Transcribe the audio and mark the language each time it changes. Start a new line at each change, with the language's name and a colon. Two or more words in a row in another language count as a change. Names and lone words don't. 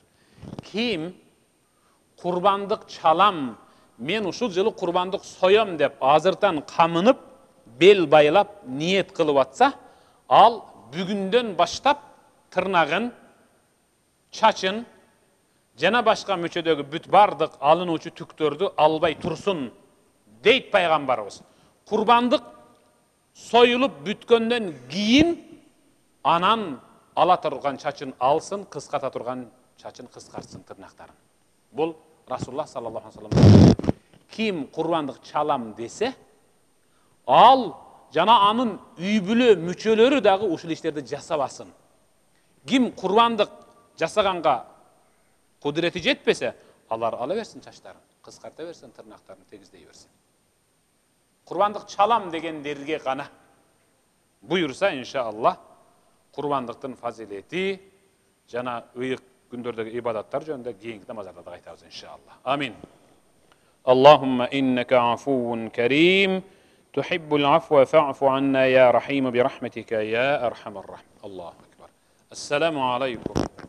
Kyrgyz: Ким курбандык чалам, мен ушул жылы курбандык соём деп азыртан камынып, бел байлап, ниет кылып атса, ал бүгүндөн баштап тырнагын, чачын, жана башка мүчөдөгү бүт бардык алынуучу түктөрдү албай турсун дейт пайгамбарыбыз. Курбандык союлуп бүткөндөн кийин анан ала турган чачын алсын, кыската турган чачын кыскартсын тырнактарын.
Arabic: Бул رسول الله صلى الله عليه وسلم.
Kyrgyz: Ким курбандык чалам десе, ал жана анын үй бүлө мүчөлөрү дагы ушул иштерди жасабасын. Ким курбандык жасаганга кудурети жетпесе, алар ала берсин чачтарын, кыскарта берсин, тырнактарын тегиздей берсин. Курбандык чалам дегендерге гана буйурса, иншаллах, курбандыктын фазилети жана ыйык күндөрдөгү ибадаттар жөнүндө кийинки намаздарда да айтабыз, иншаллах. Амин.
Arabic: اللهم إنك عفو كريم تحب العفو فاعف عنا يا رحيم برحمتك يا أرحم الراحمين. الله أكبر. السلام عليكم.